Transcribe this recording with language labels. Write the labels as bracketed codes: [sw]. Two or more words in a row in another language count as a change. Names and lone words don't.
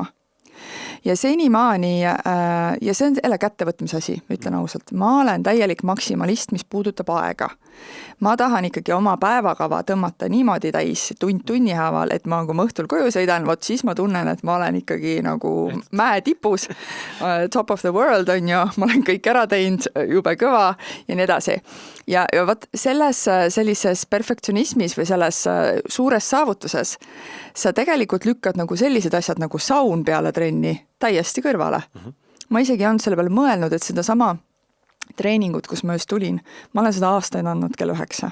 [et] Ja senimaani, ja see on jälle kättevõtmise asi, ütlen ausalt, ma olen täielik maksimalist, mis puudutab aega. Ma tahan ikkagi oma päevakava tõmmata niimoodi täis tunni haaval, et ma, kui ma õhtul koju sõidan, siis ma tunnen, et ma olen ikkagi nagu mäe tipus, [en] top of the world [et] on ju, ma olen kõik ära teinud, jube kõva ja nii edasi. Ja võt sellises perfektsionismis või selles suures saavutuses sa tegelikult lükkad nagu sellised asjad nagu saun peale trenni täiesti kõrvale. Ma isegi ei olnud selle peale mõelnud, et seda sama treeningut, kus ma just tulin, ma olen seda aastaid andnud kell 9.